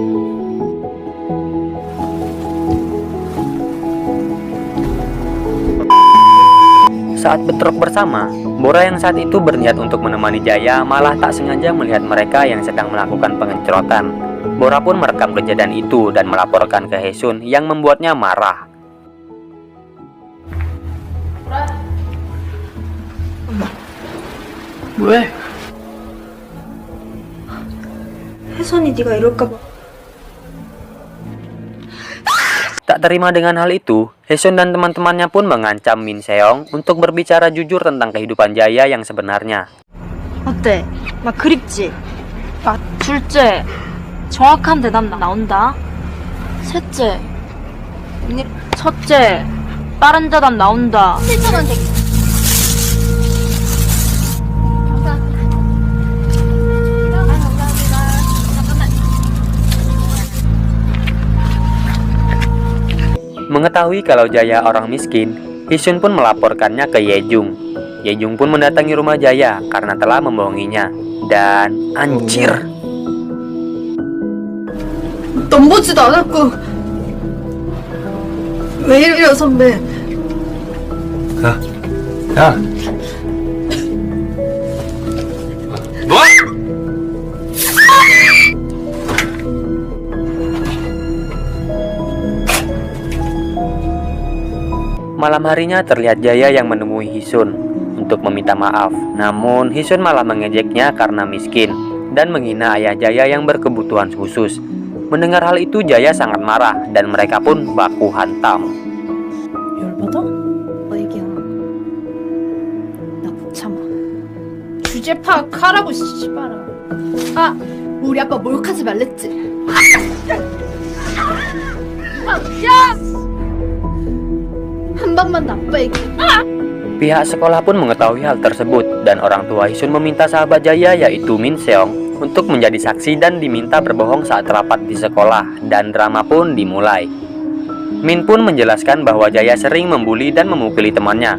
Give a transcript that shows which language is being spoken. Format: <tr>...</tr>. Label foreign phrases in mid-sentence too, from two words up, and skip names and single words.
<id>Saat bentrok bersama, Bora yang saat itu berniat untuk menemani Jaya malah tak sengaja melihat mereka yang sedang melakukan pengecotan. Bora pun merekam kejadian itu dan melaporkan ke Hisun yang membuatnya marah.</id> <ko>왜? 혜선이 네가 이럴까 봐. Tak terima dengan hal itu, Hisun dan teman-temannya pun mengancam Min Seong untuk berbicara jujur tentang kehidupan Jaya yang sebenarnya. 어때? 막 그립지? 둘째, 정확한 대답 나온다. 셋째, 첫째, 다른 대답 나온다.</ko> <id>Mengetahui kalau Jaya orang miskin, Hisun pun melaporkannya ke Yejung. Yejung pun mendatangi rumah Jaya karena telah membohonginya. Dan anjir,</id> <ko>넘보지도 않았고 왜 이래요 선배? 야. 뭐?</ko> <id>malam harinya terlihat Jaya yang menemui Hisun untuk meminta maaf. Namun Hisun malah mengejeknya karena miskin dan menghina ayah Jaya yang berkebutuhan khusus. Mendengar hal itu Jaya sangat marah dan mereka pun baku hantam.</id> <ko>열받아? 너 얘기야. 나 못 참아. 주제 파악하라고 씨발아. 아, 우리 아빠 몰카지 말랬지. 한 번만 더 아빠 얘기.</ko> <id>Pihak sekolah pun mengetahui hal tersebut dan orang tua Hisun meminta sahabat Jaya yaitu Min Seong untuk menjadi saksi dan diminta berbohong saat rapat di sekolah dan drama pun dimulai. Min pun menjelaskan bahwa Jaya sering membuli dan memukuli temannya.</id>